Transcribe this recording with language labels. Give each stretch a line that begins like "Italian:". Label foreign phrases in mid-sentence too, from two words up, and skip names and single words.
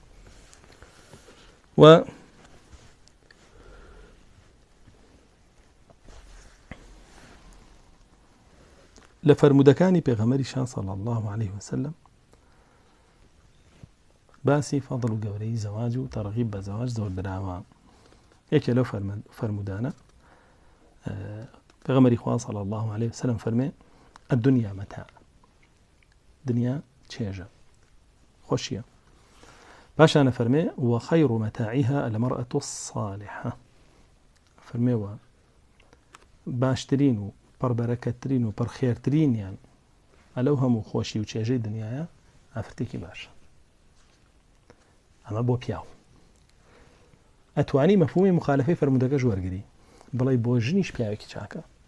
Central Kurdish: و لە فەرمودەکانی پێغەمبەریشان
Arabic: صلی الله عليه وسلم
Central Kurdish: باسی فەضڵ و گەورەی زەواج و تەرغیب بە زەواج زۆر دراوە. یەکێ لەو فەرمودانە پێغەمبەری خوا
Arabic: صلی الله عليه وسلم
Central Kurdish: فەرمێ
Arabic: الدنيا متاع،
Central Kurdish: دنیا چێژە، خۆشیە. پاشانە فەرمێ
Arabic: وخەیر مەتاعیها المرأة الصالحة،
Central Kurdish: فەرمێوە باشترین و پڕبەرەکەترین و پڕخێرترینیان ئەلەو هەموو خۆشی و چێژەی دنیاە ئافرەتێکی باشە. ئەمە بۆ پیاو. ئەتوانی مەفهومی مخالفەی فەرمودەکەش وەرگری، بڵێ بۆ ژنیش پیاوێکی چاکە.